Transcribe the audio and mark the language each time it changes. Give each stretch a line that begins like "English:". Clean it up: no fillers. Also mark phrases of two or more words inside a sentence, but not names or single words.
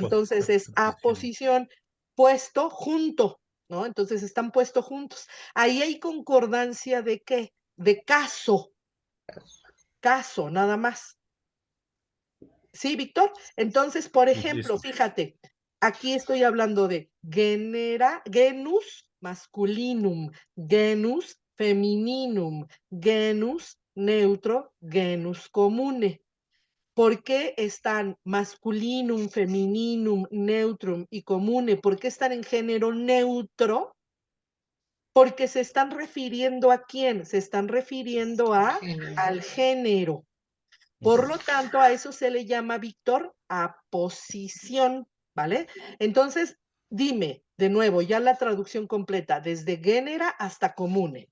Spanish: Entonces es aposición, puesto junto, ¿no? Entonces están puestos juntos. Ahí hay concordancia de qué? De caso. Caso, nada más. ¿Sí, Víctor? Entonces, por ejemplo, Listo. fíjate, aquí estoy hablando de
Latin: genus masculinum, genus femininum, genus neutro, genus comune.
Spanish: ¿Por qué están
Latin: masculinum, femininum, neutrum y comune?
Spanish: ¿Por qué están en género neutro? Porque se están refiriendo ¿a quién? Se están refiriendo al género. Por lo tanto, a eso se le llama, Víctor, aposición, ¿vale? Entonces, dime, de nuevo, ya la traducción completa, desde genera hasta comune.